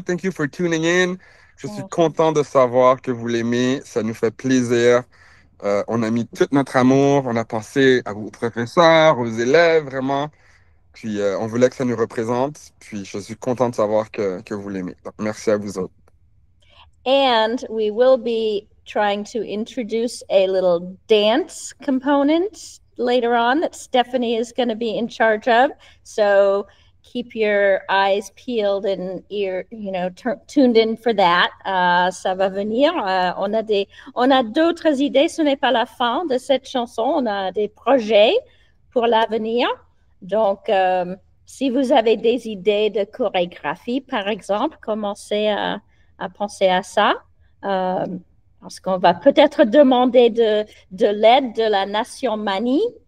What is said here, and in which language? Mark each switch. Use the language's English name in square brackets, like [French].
[English] Thank you for tuning in. [French] Je suis content de savoir que vous l'aimez. Ça nous fait plaisir. On a mis tout notre amour. On a pensé aux professeurs, aux élèves, vraiment. Puis, on voulait que ça nous représente. Puis, je suis content de savoir que vous l'aimez. Donc, merci à vous autres. [English] And we will be trying to introduce a little dance component later on that Stephanie is going to be in charge of. So keep your eyes peeled and tuned in for that. [French] Ça va venir. On a d'autres idées. Ce n'est pas la fin de cette chanson. On a des projets pour l'avenir. Donc, si vous avez des idées de chorégraphie, par exemple, commencez à penser à ça. Parce qu'on va peut-être demander de l'aide de la nation Mani.